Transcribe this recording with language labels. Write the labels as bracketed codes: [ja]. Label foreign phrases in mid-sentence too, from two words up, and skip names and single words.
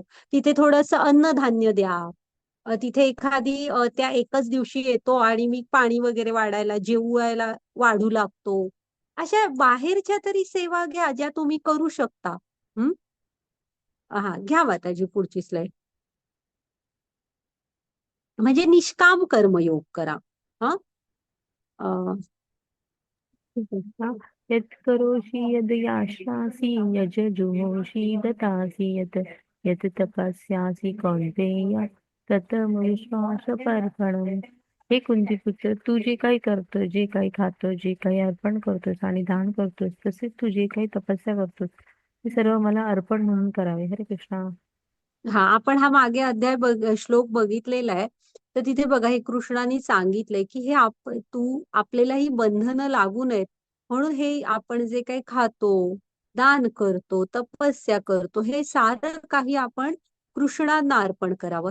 [mr] तिथे थोडंसं अन्नधान्य द्या. तिथे एखादी त्या एकच दिवशी येतो आणि मी पाणी वगैरे वाढायला, जेवायला वाढू लागतो. अशा बाहेरच्या तरी सेवा घ्या ज्या तुम्ही करू शकता. हं? हा, घ्या माताजी पुढची स्लाइड. म्हणजे निष्काम कर्मयोग करा. हा. [sa] कृष्ण यत् करोषि यद् यास्यासि यज् जुहोषि ददासि यत् यत् तपस्यासि कौन्तेय तत् विश्वासपर्पणम्. [mr] हे कुंती पुत्र, तू जे काही करतो, जे काही खातो, जे काही अर्पण करतोस आणि दान करतोस, तसेच तू जे काही तपस्या करतोस ते सर्व मला अर्पण म्हणून करावे. [sa] हरे कृष्णा. [mr] हा, आपण हा मागे श्लोक बघितलेला आहे. तर तिथे बघा, हे कृष्णाने सांगितलंय की हे आपल्याला ही बंधनं लागू नयेत म्हणून हे आपण जे काही खातो, दान करतो, तपस्या करतो, हे सारं काही आपण कृष्णांना अर्पण करावं.